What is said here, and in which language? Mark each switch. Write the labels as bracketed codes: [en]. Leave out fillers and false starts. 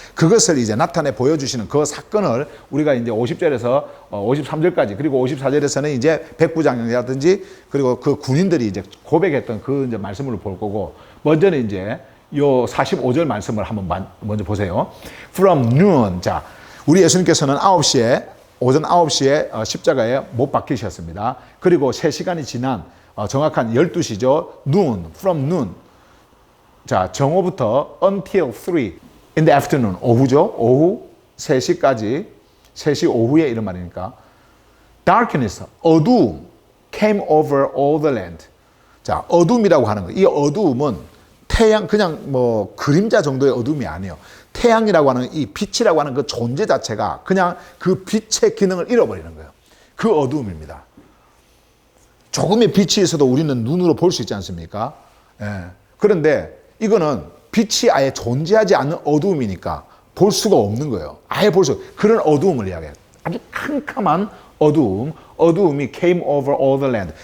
[ko] 그것을 이제 나타내 보여주시는 그 사건을 우리가 이제 50절에서 53절까지, 그리고 54절에서는 이제 백부장이라든지 그리고 그 군인들이 이제 고백했던 그 이제 말씀을 볼 거고, 먼저는 이제 요 45절 말씀을 한번 먼저 보세요. [en] From noon. [ko] 자, 우리 예수님께서는 오전 9시에 십자가에 못 박히셨습니다. 그리고 3시간이 지난 정확한 12시죠. [en] noon, from noon. [ko] 자, 정오부터 [en] until 3 in the afternoon. [ko] 오후죠. 오후 3시까지, 3시 오후에 이런 말이니까. [en] darkness, 어두움 came over all the land. [ko] 자, 어둠이라고 하는 거. 이 어두움은 태양, 그냥 뭐 그림자 정도의 어둠이 아니에요. 태양이라고 하는 이 빛이라고 하는 그 존재 자체가 그냥 그 빛의 기능을 잃어버리는 거예요. 그 어두움입니다. 조금의 빛이 있어도 우리는 눈으로 볼 수 있지 않습니까? 예. 그런데 이거는 빛이 아예 존재하지 않는 어두움이니까 볼 수가 없는 거예요. 아예 볼 수, 그런 어두움을 이야기해요. 아주 캄캄한 어두움이 [en] came over all the land.